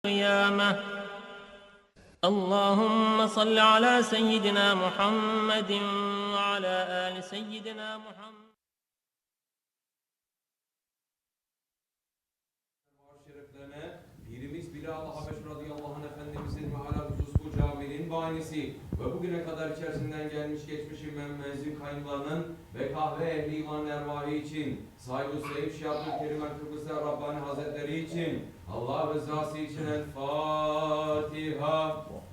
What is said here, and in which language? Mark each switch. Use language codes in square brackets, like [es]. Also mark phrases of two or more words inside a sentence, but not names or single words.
[ar] القيامة. اللهم صل على سيدنا محمد وعلى آل سيدنا محمد. [tr] Pirimiz Bilal Habeş [ar] رضي الله عنه [tr] Efendimizin ve ala husus bu caminin banisi ve bugüne kadar içerisinden gelmiş geçmiş müezzin kayınlarının ve kahve ehli iman ervahı için, sahibi Seyyid Şeyh AbdulKerim Kibrisi Rabbani Hazretleri için, Allah rızası için El Fatiha.